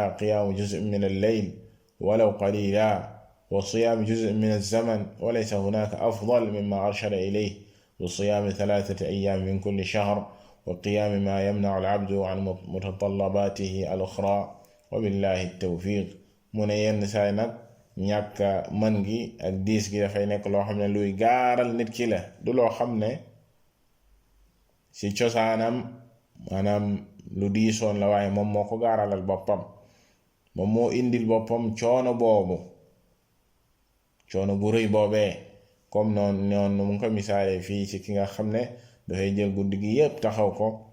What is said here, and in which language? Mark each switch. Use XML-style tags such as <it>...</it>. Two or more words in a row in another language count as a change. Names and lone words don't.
<ar>قيام جزء من الليل ولو قليلا وصيام جزء من الزمن وليس هناك أفضل مما أرشد إليه بصيام 3 أيام من كل شهر وقيام ما يمنع العبد عن متطلباته الأخرى وبالله التوفيق</ar> <wo>mu ne yenn saay nag ñàkk mën gi ak diis gi dafay nekk loo xam ne luy gaaral nit ki la du loo xam ne ci cosaanam maanaam lu diisoon la waaye moom moo ko gaaralal boppam moom moo indil boppam coono boobu coono bu rëy boobee comme noonu mu ngi ko misaale fii ci ki nga xam ne dafay jël guddi gi yépp taxaw ko</wo>